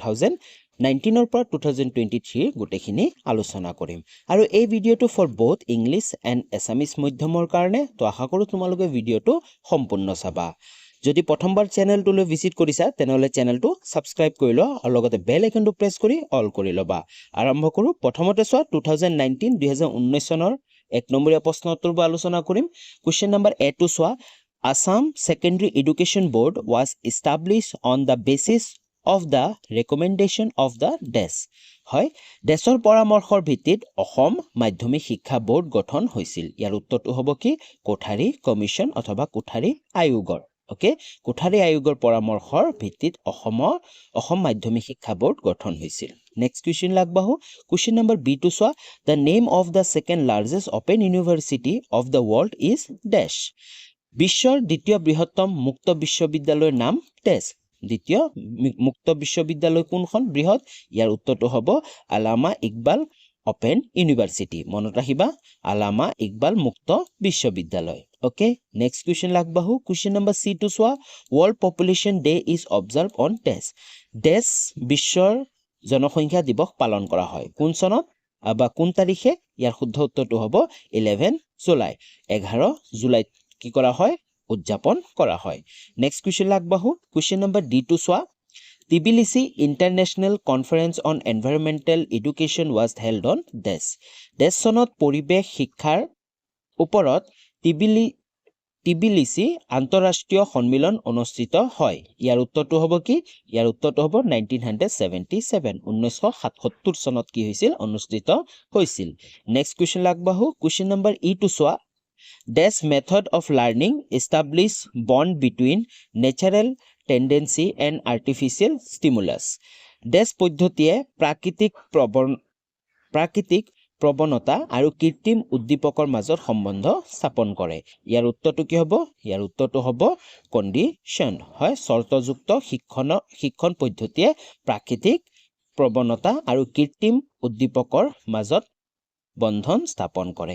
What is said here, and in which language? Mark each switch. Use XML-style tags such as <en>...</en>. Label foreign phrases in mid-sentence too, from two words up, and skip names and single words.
<as>2019 পৰা 2023 গোটেখিনি আলোচনা কৰিম আৰু এই ভিডিঅ'টো</as> <en>for both English and Assamese</en> <as>মধ্যমৰ কাৰণে তো আশা কৰো তোমালোকে ভিডিঅ'টো সম্পূৰ্ণ চাবা যদি প্ৰথমবাৰ চেনেলটোলৈ ভিজিট কৰিছা তেনেহলে চেনেলটো সাবস্ক্ৰাইব কৰি লোৱা আৰু লগতে বেল আইকনটো প্ৰেছ কৰি অল কৰি ল'বা আৰম্ভ কৰো প্ৰথমতে চোৱা 2019 চনৰ 1 নম্বৰীয়া প্ৰশ্নোত্তৰবোৰ আলোচনা কৰিম</as> <en>question number</en> <as>A টো চোৱা</as> <en>Assam Secondary Education Board was established on the basis of the recommendation of the DES</en> <as>হয় দেশৰ পৰামৰ্শৰ ভিত্তিত অসম মাধ্যমিক শিক্ষা বোৰ্ড গঠন হৈছিল ইয়াৰ উত্তৰটো হ'ব কি কোঠাৰী কমিশন অথবা কোঠাৰী আয়োগৰ ওকে কোঠাৰী আয়োগৰ পৰামৰ্শৰ ভিত্তিত অসম মাধ্যমিক শিক্ষা বোৰ্ড গঠন হৈছিল</as> <en>next question</en> <as>লাগবাহু</as> <en>question number</en> <as>B টো চোৱা</as> <en>the name of the second largest open university of the world is dash</en> <as>বিশ্বৰ দ্বিতীয় বৃহত্তম মুক্ত বিশ্ববিদ্যালয়ৰ নাম dash দ্বিতীয় মুক্ত বিশ্ববিদ্যালয় কোনখন বৃহৎ ইয়াৰ উত্তৰটো হ'ব আলামা ইকবাল ওপেন ইউনিভাৰ্সিটি মনত ৰাখিবা আলামা ইকবাল মুক্ত বিশ্ববিদ্যালয় ওকে</as> <en>next question</en> <as>লাগবাহু</as> <en>question number</en> <as>C টো চোৱা World Population Day</as> <en>is observed on dash</en> <as>বিশ্বৰ জনসংখ্যা দিৱস পালন কৰা হয় কোন চনত বা কোন তাৰিখে ইয়াৰ শুদ্ধ উত্তৰটো হ'ব 11 জুলাই 11 জুলাইত কি কৰা হয় উদযাপন কৰা হয়</as> <en>next question</en> <as>লাগবাহু</as> <en>question number</en> <as>D টো চোৱা</as> <en>Tbilisi International Conference on Environmental Education was held on dash</en> <as>চনত পৰিৱেশ শিক্ষাৰ ওপৰত Tbilisi আন্তঃৰাষ্ট্ৰীয় সন্মিলন অনুষ্ঠিত হয় ইয়াৰ উত্তৰটো হ'ব কি ইয়াৰ উত্তৰটো হ'ব 1977 চনত কি হৈছিল অনুষ্ঠিত হৈছিল</as> <en>next question</en> <as>লাগবাহু</as> <en>question number</en> <as>E টো চোৱা</as> <en>dash method of learning establish bond between natural tendency and artificial stimulus dash</en> <as>পদ্ধতিয়ে প্ৰাকৃতিক প্ৰবণতা আৰু কৃত্ৰিম উদ্দীপকৰ মাজত সম্বন্ধ স্থাপন কৰে ইয়াৰ উত্তৰটো কি হ'ব ইয়াৰ উত্তৰটো হ'ব কণ্ডিশ্যন হয় শৰ্তযুক্ত শিক্ষণ পদ্ধতিয়ে প্ৰাকৃতিক প্ৰবণতা আৰু কৃত্ৰিম উদ্দীপকৰ মাজত বন্ধন স্থাপন কৰে</as>